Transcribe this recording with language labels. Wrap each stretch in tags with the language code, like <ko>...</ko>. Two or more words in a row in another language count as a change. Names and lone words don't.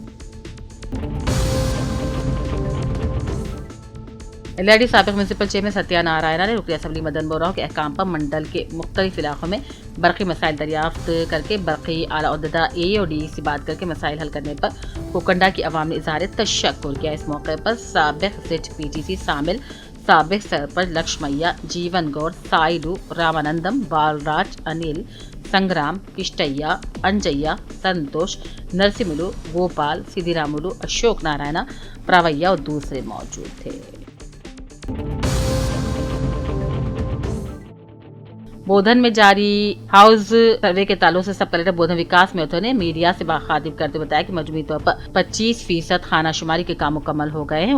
<ur>ایل ڈی سابق میونسپل چیئرمین ستیہ نارائنا نے رکن اسمبلی مدن موہن کے احکام پر منڈل کے مختلف علاقوں میں برقی مسائل دریافت کر کے برقی اعلیٰ عہدیدار اے اور ڈی سے بات کر کے مسائل حل کرنے پر کوکنڈا کی عوام نے اظہار تشکر کیا۔ اس موقع پر سابق زیڈ PTC شامل سابق سرپنچ لکشمیا، جیون گوڑ، سائلو، رامانندم، بالراج، انل، سنگرام، کشٹیا، انجیا، سنتوش، نرسملو، گوپال، سدھی راملو، اشوک نارائنا، پراویا اور دوسرے موجود تھے۔ بودھن میں جاری ہاؤس سروے کے تعلق سے سب کلکٹر بودھن وکاس میتھو نے میڈیا سے مخاطب کرتے بتایا کہ مجموعی طور پر 25% خانہ شماری کے کام مکمل ہو گئے ہیں۔</ur>